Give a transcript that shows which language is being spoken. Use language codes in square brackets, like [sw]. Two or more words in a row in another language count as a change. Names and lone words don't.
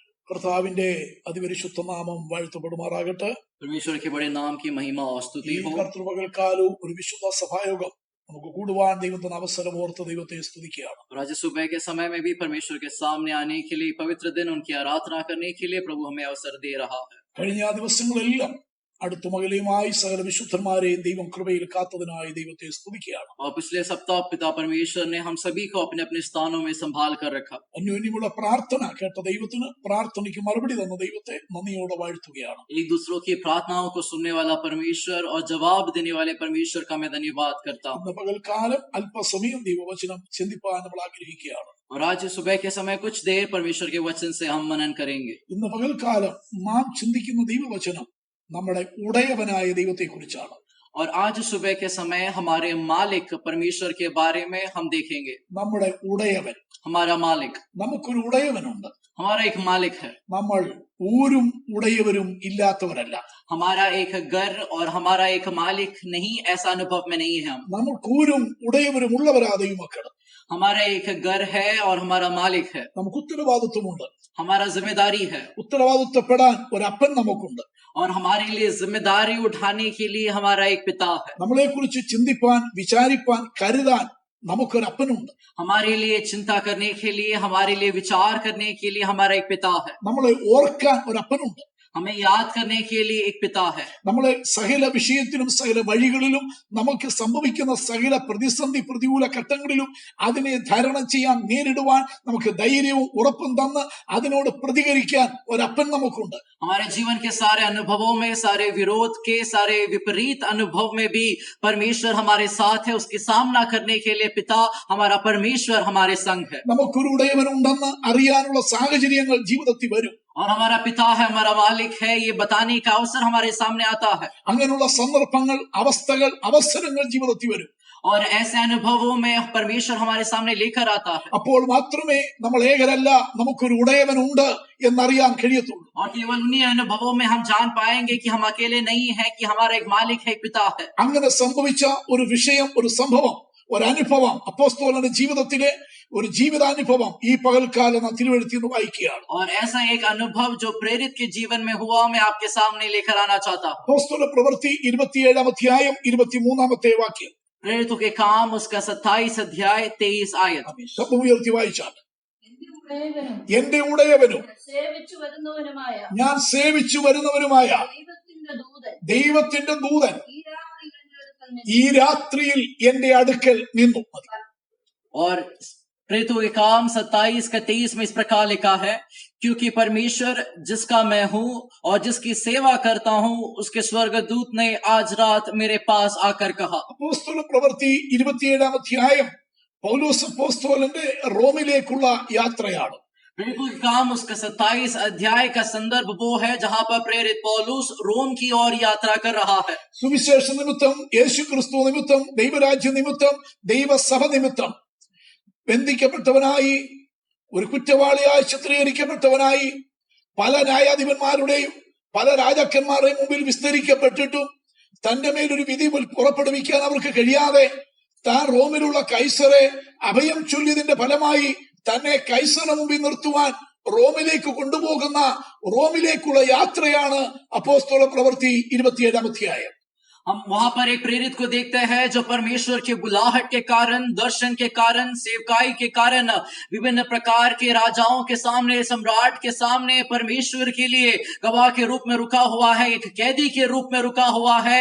[ml] കർത്താവിന്റെ അതിപരിശുദ്ധ നാമം വാഴ്ത്തപ്പെടുമാറാകട്ടെ. [hi] परमेश्वर के बड़े नाम की महिमा और [ml] ഈ [hi] स्तुति हो। [ml] കർത്തൃപകൽക്കാലവും ഒരു വിശുദ്ധ സഭായോഗം നമുക്ക് കൂടുവാൻ ദൈവത്തിന് അവസരം ഓർത്ത് ദൈവത്തെ സ്തുതിക്കുകയാണ്. [hi] और आज सुबह के समय में भी परमेश्वर के सामने आने के लिए, पवित्र दिन उनकी आराधना करने के लिए प्रभु हमें अवसर दे रहा है। [ml] കഴിഞ്ഞ ദിവസങ്ങളെല്ലാം അടുത്തുമകലെയുമായി സകല വിശുദ്ധന്മാരെയും ദൈവം കൃപയിൽ കാത്തതിനായി ദൈവത്തെ സ്തുതിക്കുകയാണ്. [hi] और पिछले सप्ताह पिता परमेश्वर ने हम सभी को अपने अपने स्थानों में संभाल कर रखा। [ml] അന്യോന്യമുള്ള പ്രാർത്ഥന കേട്ട ദൈവത്തിന്, പ്രാർത്ഥനയ്ക്ക് മറുപടി തന്ന ദൈവത്തെ നന്ദിയോടെ വാഴ്ത്തുകയാണ്. [hi] एक दूसरों की प्रार्थनाओं को सुनने वाला परमेश्वर और जवाब देने वाले परमेश्वर का मैं धन्यवाद करता हूँ। [ml] ഇന്ന് പകൽക്കാലം അല്പസമയം ദൈവവചനം ചിന്തിപ്പാൻ നമ്മൾ ആഗ്രഹിക്കുകയാണ്. [hi] और आज सुबह के समय कुछ देर परमेश्वर के वचन से हम मनन करेंगे। [ml] ഇന്ന് പകൽക്കാലം നാം ചിന്തിക്കുന്ന ദൈവവചനം നമ്മുടെ ഉടയവനായ ദൈവത്തെ കുറിച്ചാണ്. [hi] और आज सुबह के समय हमारे मालिक परमेश्वर के बारे में हम देखेंगे। [ml] നമ്മുടെ ഉടയവൻ, [hi] हमारा मालिक, [ml] നമുക്കൊരു ഉടയവനുണ്ട്. [hi] हमारा एक मालिक है। [ml] നമ്മൾ ഊരും ഉടയവരും ഇല്ലാത്തവരല്ല. [hi] हमारा एक घर और हमारा एक मालिक नहीं, ऐसा अनुभव में नहीं है हम। [ml] നമുക്ക് ഊരും ഉടയവരും ഉള്ളവരാ ദൈവമക്കൾ. [hi] हमारा एक घर है और हमारा मालिक है। [ml] നമുക്ക് ഉത്തരവാദിത്വമുണ്ട്. [hi] हमारा जिम्मेदारी है [ml] ഉത്തരവാദിത്വപ്പെടാൻ ഒരപ്പൻ നമുക്കുണ്ട്. [hi] और हमारे लिए जिम्मेदारी उठाने के लिए हमारा एक पिता है। [ml] നമ്മളെ കുറിച്ച് ചിന്തിപ്പാൻ, വിചാരിപ്പാൻ, കരുതാൻ നമുക്കൊരപ്പനുണ്ട്. [hi] हमारे लिए चिंता करने के लिए, हमारे लिए विचार करने के लिए हमारा एक पिता है। [ml] നമ്മളെ ഓർക്കാൻ ഒരപ്പനുണ്ട്. [hi] हमें याद करने के लिए एक पिता है। [ml] നമ്മളെ സകല വിഷയത്തിലും സകല വഴികളിലും നമുക്ക് സംഭവിക്കുന്ന സകല പ്രതിസന്ധി പ്രതികൂല ഘട്ടങ്ങളിലും അതിനെ ധാരണം ചെയ്യാൻ, നേരിടുവാൻ നമുക്ക് ധൈര്യവും ഉറപ്പും തന്ന് അതിനോട് പ്രതികരിക്കാൻ ഒരപ്പൻ നമുക്കുണ്ട്. [hi] हमारे जीवन के सारे अनुभवों में, सारे विरोध के, सारे विपरीत अनुभव में भी परमेश्वर हमारे साथ है। उसके सामना करने के लिए पिता, हमारा परमेश्वर हमारे संग है। [ml] നമുക്കൊരു ഉടയവനുണ്ടെന്ന് അറിയാനുള്ള സാഹചര്യങ്ങൾ ജീവിതത്തിൽ വരും. [hi] और हमारा पिता है, हमारा मालिक है, ये बताने का अवसर हमारे सामने आता है। [ml] അങ്ങനെയുള്ള സന്ദർഭങ്ങൾ, അവസ്ഥകൾ, അവസരങ്ങൾ ജീവിതത്തിൽ വരും. [hi] और ऐसे अनुभवों में परमेश्वर हमारे सामने लेकर आता है। [ml] അപ്പോൾ മാത്രമേ നമ്മൾ ഏകരല്ല, നമുക്കൊരു ഉടയവനുണ്ട് എന്നറിയാൻ കഴിയത്തുള്ളൂ. [hi] और केवल उन्हीं अनुभवों में हम जान पाएंगे कि हम अकेले नहीं है, कि हमारा एक मालिक है, एक पिता है। [ml] അങ്ങനെ സംഭവിച്ച ഒരു വിഷയം, ഒരു സംഭവം, ഒരനുഭവം, അപ്പോസ്തലന്റെ ജീവിതത്തിലെ ഒരു ജീവിതാനുഭവം ഈ പകൽക്കാലം നാം തിരുവെഴുത്തിൽ നിന്ന് വായിക്കുകയാണ്. [hi] और ऐसा एक अनुभव जो प्रेरित के जीवन में हुआ, मैं आपके सामने लेकर आना चाहता हूँ। [ml] അപ്പോസ്തല പ്രവൃത്തി 27 അധ്യായം 23 വാക്യം. [hi] प्रेरितों के काम उसका 27 अध्याय 23 आयत। [ml] ശബ്ദം ഉയർത്തി വായിച്ചാൽ, എന്റെ ഉടയവനും ഞാൻ സേവിച്ചു വരുന്നവനുമായ ദൈവത്തിന്റെ ദൂതൻ ഈ രാത്രിയിൽ എന്റെ അടുക്കൽ നിന്നു. [hi] और प्रेरितों के काम 27 का 23 में इस प्रकार लिखा है, क्योंकि परमेश्वर जिसका मैं हूँ और जिसकी सेवा करता हूँ, उसके स्वर्गदूत ने आज रात मेरे पास आकर कहा। [ml] അപ്പോസ്തല പ്രവൃത്തി 27 അധ്യായം പൗലോസ് അപ്പോസ്തലന്റെ റോമിലേക്കുള്ള യാത്രയാണ്. [hi] प्रेरितों के काम उसका 27 अध्याय का संदर्भ वो है जहाँ पर प्रेरित पौलुस रोम की ओर यात्रा कर रहा है। [ml] സുവിശേഷ നിമിത്തം, യേശു ക്രിസ്തു നിമിത്തം, ദൈവരാജ്യ നിമിത്തം, ദൈവസഭ നിമിത്തം ബന്ധിക്കപ്പെട്ടവനായി, ഒരു കുറ്റവാളിയായി ചിത്രീകരിക്കപ്പെട്ടവനായി, പല ന്യായാധിപന്മാരുടെയും പല രാജാക്കന്മാരുടെയും മുമ്പിൽ വിസ്തരിക്കപ്പെട്ടിട്ടും തന്റെ മേലൊരു വിധി പുറപ്പെടുവിക്കാൻ അവർക്ക് കഴിയാതെ താൻ റോമിലുള്ള കൈസറെ അഭയം ചൊല്ലിയതിന്റെ ഫലമായി തന്നെ കൈസറിന് മുമ്പിൽ നിർത്തുവാൻ റോമിലേക്ക് കൊണ്ടുപോകുന്ന, റോമിലേക്കുള്ള യാത്രയാണ് അപ്പോസ്തല പ്രവൃത്തി 27 അധ്യായം. [hi] हम वहां पर एक प्रेरित को देखते हैं जो परमेश्वर के बुलाहट के कारण, दर्शन के कारण, सेवकाई के कारण विभिन्न प्रकार के राजाओं के सामने, सम्राट के सामने परमेश्वर के लिए गवाह के रूप में रुका हुआ है, एक कैदी के रूप में रुका हुआ है।